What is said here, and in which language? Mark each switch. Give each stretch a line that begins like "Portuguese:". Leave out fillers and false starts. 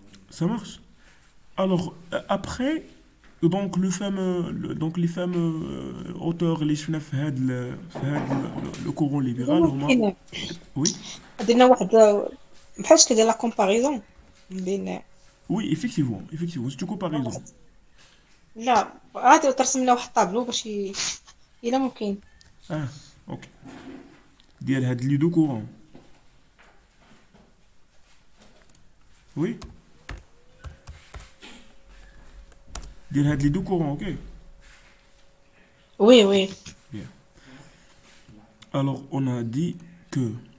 French: Ça marche? Alors, après, Donc donc les fameux auteurs
Arabic: اللي شفنا في هاد
French: le courant libéral
Arabic: هما. ممكن
French: Oui,
Arabic: درنا واحد بحال شكل ديال لا كومباريزون بين
French: oui, effectivement, c'est une comparaison.
Arabic: لا غادي ترسم لنا واحد الطابلو باش الا ممكن.
French: Ah, ok.
Arabic: ديال هاد
French: les deux courants. Oui,
Arabic: ديال هاد
French: les deux courants, ok. وي وي. Bien. Alors, on a dit que.